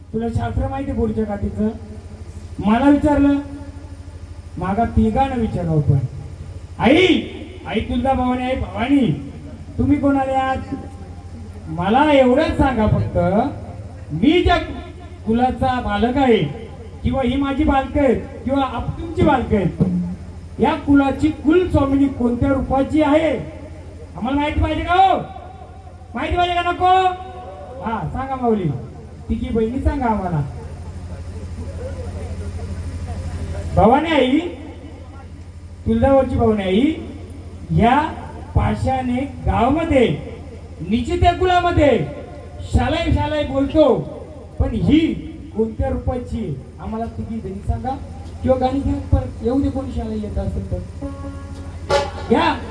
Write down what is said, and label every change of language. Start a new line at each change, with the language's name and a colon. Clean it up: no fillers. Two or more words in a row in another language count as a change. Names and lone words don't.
Marathi: शास्त्र माहिती पुढच्या काठीचं? मला विचारलं, मागा तिघांना विचारलं पण आई आई तुलजा भवानी आई भवानी तुम्ही कोण आले आज? मला एवढंच सांगा फक्त, मी ज्या कुलाचा बालक आहे किंवा ही माझी बालक आहेत किंवा तुमची बालक आहेत, या कुलाची कुल स्वामिनी कोणत्या रूपाची आहे आम्हाला माहिती पाहिजे का? हो माहिती पाहिजे का नको? हा सांगा माऊली, तिघी बहिणी सांगा आम्हाला. भवानी आई, तुळजाभवानीची भवानी आई या पाशाने गावामध्ये निश्चित कुलामध्ये शालाई शालाई बोलतो, पण ही कोणत्या रूपाची आम्हाला तिघी बहिणी सांगा. किंवा गाणी घेऊन परत येऊ दे कोणी शाळा येत असेल तर घ्या.